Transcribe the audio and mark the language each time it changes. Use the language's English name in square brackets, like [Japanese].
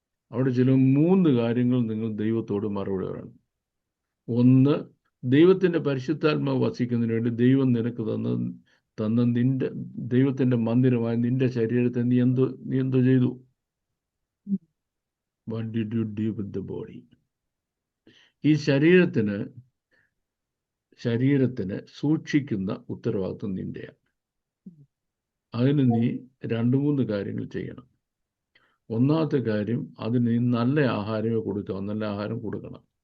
[Malayalam] അവിടെ ചില 3 കാര്യങ്ങൾ നിങ്ങൾ ദൈവത്തോട് മറുപടി പറയണം. ഒന്ന്, ദൈവത്തിൻ്റെ പരിശുദ്ധാത്മാവ് വസിക്കുന്നതിന് വേണ്ടി ദൈവം നിനക്ക് തന്ന നിന്റെ ദൈവത്തിൻ്റെ മന്ദിരമായ നിന്റെ ശരീരത്തെ നീ എന്തോ ചെയ്തു? [English] What did you do with the body? [Malayalam] ഈ ശരീരത്തിന് സൂക്ഷിക്കുന്ന ഉത്തരവാദിത്വം നിന്റെയാണ്. അതിന് നീ 2-3 കാര്യങ്ങൾ ചെയ്യണം. ഒന്നാമത്തെ കാര്യം, അതിന് നീ നല്ല ആഹാരമേ കൊടുക്കാവൂ. നല്ല ആഹാരം കൊടുക്കണം.